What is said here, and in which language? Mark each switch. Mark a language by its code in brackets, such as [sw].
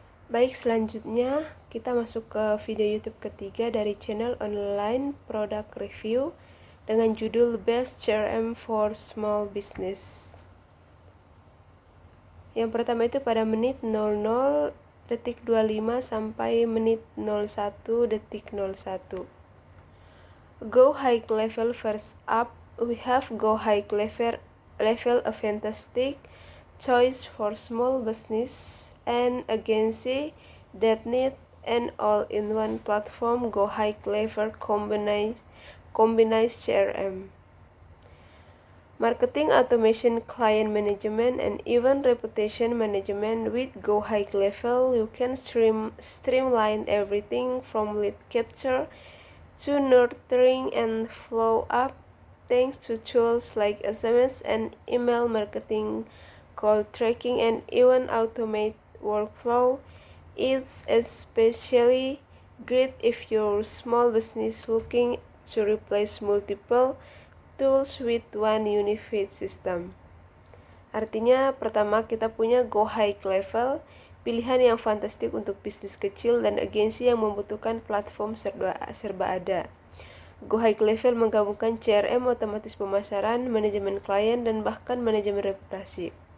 [id] Baik, selanjutnya kita masuk ke video YouTube ketiga dari channel online product review dengan judul Best CRM for Small Business. Yang pertama itu pada menit 00:25 sampai menit 01:01. [en] Go high level first up. We have Go high level a fantastic choice for small business and agency that need an all-in-one platform. Go high level combines CRM, marketing automation, client management, and even reputation management. With Go high level, you can streamline everything from lead capture to nurturing and follow up, thanks to tools like SMS and email marketing, call tracking, and even automate workflow. It's especially great if you're small business looking to replace multiple tools with one unified system. [id] Artinya, pertama kita punya Go high level, pilihan yang fantastik untuk bisnis kecil dan agensi yang membutuhkan platform serba ada. Go high level menggabungkan CRM, otomatis pemasaran, manajemen klien, dan bahkan manajemen reputasi.